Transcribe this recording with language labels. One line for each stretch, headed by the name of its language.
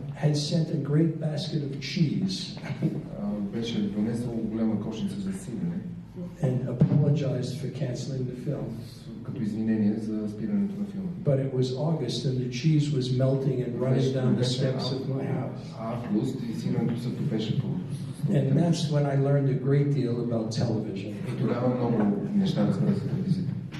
English: had sent a great basket of cheese.
Bulgarian: Беше донесъл голяма кошница за сирене.
English: And apologized for canceling the film.
Bulgarian: Като извинение за спирането на филма.
English: But it was August and the cheese was melting and running down the steps of my house.
Bulgarian: Август и сиренето се топеше по.
English: And that's when I learned a great deal about television.
Bulgarian: И тогава много неща разбрах за телевизията.